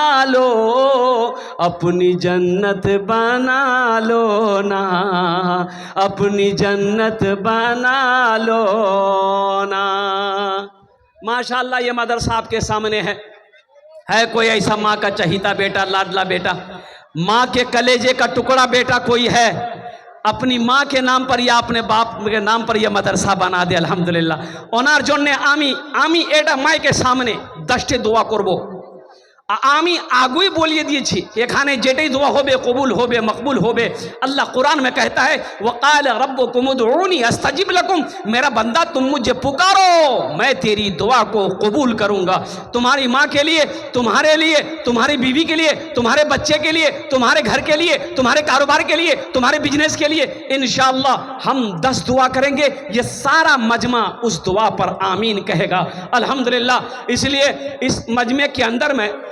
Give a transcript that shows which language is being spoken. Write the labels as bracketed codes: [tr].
[ur] لو، اپنی جنت بنا لو نا، اپنی جنت بنا لو نا۔ ماشاءاللہ یہ مدرسہ آپ کے سامنے ہے کوئی ایسا ماں کا چہیتا بیٹا، لاڈلا بیٹا، ماں کے کلیجے کا ٹکڑا بیٹا کوئی ہے، اپنی ماں کے نام پر یا اپنے باپ کے نام پر یہ مدرسہ بنا دے الحمدللہ۔ [bn] ওনার জন্য আমি এটা মাইকের সামনে 10টি দোয়া করব। আমি আগুই বলিয়ে দিয়েছি এখানে যেটাই দোয়া হবে কবুল হবে, মকবুল হবে। [ur] اللہ قرآن میں کہتا ہے [ar] وقال ربکم ادعونی استجب لکم، [ur] میرا بندہ تم مجھے پکارو میں تیری دعا کو قبول کروں گا۔ تمہاری ماں کے لیے، تمہارے لیے، تمہاری بیوی کے لیے، تمہارے بچے کے لیے، تمہارے گھر کے لیے، تمہارے کاروبار کے لیے، تمہارے بزنس کے لیے انشاءاللہ ہم 10 دعا کریں گے، یہ سارا مجمع اس دعا پر آمین کہے گا الحمدللہ۔ اس لیے اس مجمع کے اندر میں